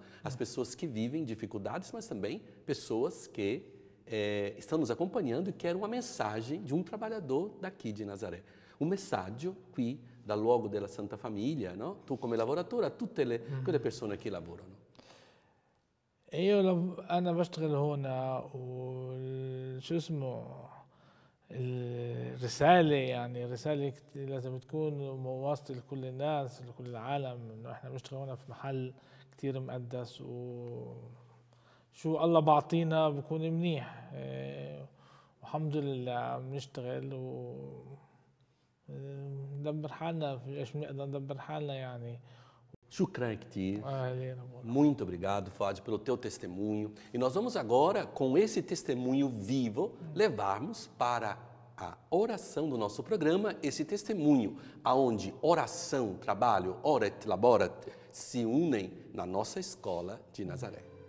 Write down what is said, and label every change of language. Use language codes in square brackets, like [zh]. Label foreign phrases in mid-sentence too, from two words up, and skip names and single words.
[pt] As pessoas que vivem dificuldades, mas também pessoas que estão nos acompanhando e querem uma mensagem de um trabalhador daqui de Nazaré. [it] Un messaggio qui dal luogo della Santa Famiglia, no? Tu come lavoratore, a tutte quelle persone che lavorano. [ar] أنا بشتغل هنا وشو اسمه الرسالة، يعني رسالة لازم تكون واصلة لكل الناس، لكل العالم، إنه إحنا بنشتغل هنا في محل كتير مقدس، وشو الله بعطينا بكون منيح. والحمد لله بنشتغل وندبر حالنا في إيش بنقدر ندبر حالنا يعني. شكرًا كتير. [pt] Muito obrigado, Fuad, pelo teu testemunho. E nós vamos agora, com esse testemunho vivo, levarmos para a oração do nosso programa, esse testemunho, aonde oração, trabalho, [la] oret, laborat, [pt] se unem na nossa escola de Nazaré.